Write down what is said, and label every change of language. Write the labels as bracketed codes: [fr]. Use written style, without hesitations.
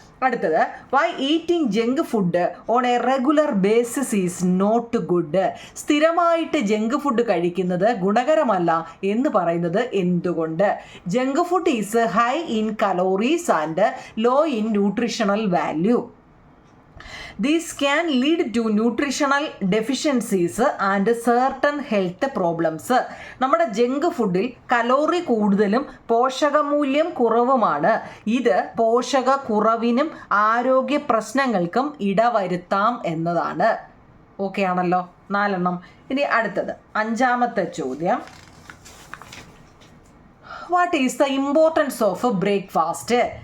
[ml] അടുത്തത്, [en] Why eating junk food on a regular basis is not good. [ml] സ്ഥിരമായിട്ട് junk food കഴിക്കുന്നത് ഗുണകരമല്ല എന്ന് പറയുന്നത് എന്തുകൊണ്ട്? [en] Junk food is high in calories and low in nutritional value. These can lead to nutritional deficiencies and certain health problems. [ml] നമ്മുടെ junk ഫുഡിൽ calorie കൂടുതലും പോഷകമൂല്യം കുറവുമാണ്. ഇത് പോഷക കുറവിനും ആരോഗ്യ പ്രശ്നങ്ങൾക്കും ഇടവരുത്താം എന്നതാണ്. ഓക്കെ ആണല്ലോ? 4 എണ്ണം. ഇനി അടുത്തത് 5ാമത്തെ ചോദ്യം, [en] What is the importance of breakfast?